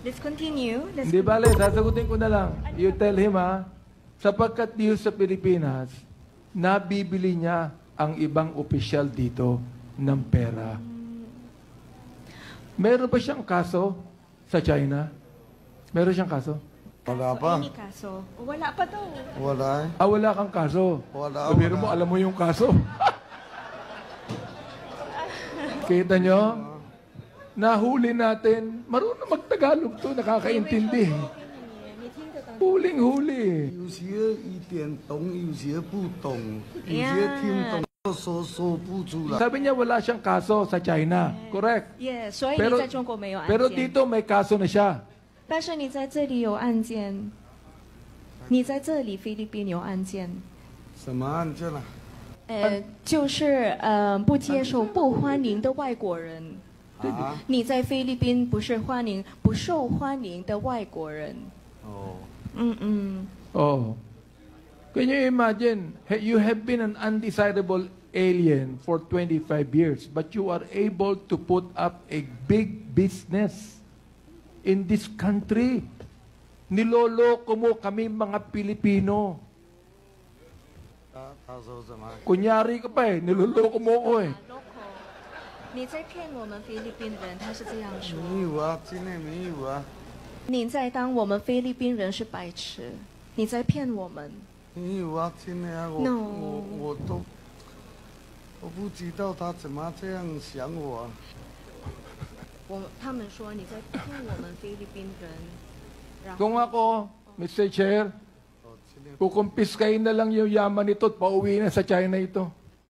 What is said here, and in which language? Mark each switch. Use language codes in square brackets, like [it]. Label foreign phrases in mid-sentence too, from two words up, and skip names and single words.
[en] Let's continue. [tl] Hindi bale, sasagutin ko na lang. [en] You tell him [tl] sapagkat dito sa Pilipinas, nabibili niya ang ibang opisyal dito ng pera. Meron ba siyang kaso sa China? Meron siyang kaso? Wala pa. Any kaso? Wala pa daw. Wala eh. Wala kang kaso. Wala, Pero wala. mo, alam mo yung kaso. Kita nyo? Nahuli natin. Marunong magtagalog to, nakakaintindi. [zh] 你听得懂？ [tl] Huling-huli. [zh] 有些一点懂，有些不懂，有些听懂说不出来。 [tl] Sabi niya wala siyang kaso sa China. [en] Correct. [zh] Yeah, 所以你 [tl] Pero, [zh] 在中国没有案件。 [tl] pero dito may kaso na siya. [zh] 但是你在这里有案件，你在这里菲律宾有案件，什么案件啊？就是不接受、不欢迎的外国人。啊？你在菲律宾不是欢迎、不受欢迎的外国人。哦， [en] Oh. Can you imagine? You have been an undesirable alien for 25 years, but you are able to put up a big business in this country. [tl] Niloloko mo kami mga Pilipino. [zh] 他说什么？ [tl] Kunyari ka pa niloloko mo ko [zh] Local，你在骗我们菲律宾人，他是这样说。没有啊，今天没有啊。你在当我们菲律宾人是白痴，你在骗我们。没有啊，今天啊，我都不知道他怎么这样想我啊。他们说你在骗我们菲律宾人。然后 [tl] Kung ako, Mr. Chair, [zh] 哦，今天 [tl] kukumpiskain na lang yung yaman nito at pauwi na sa China ito.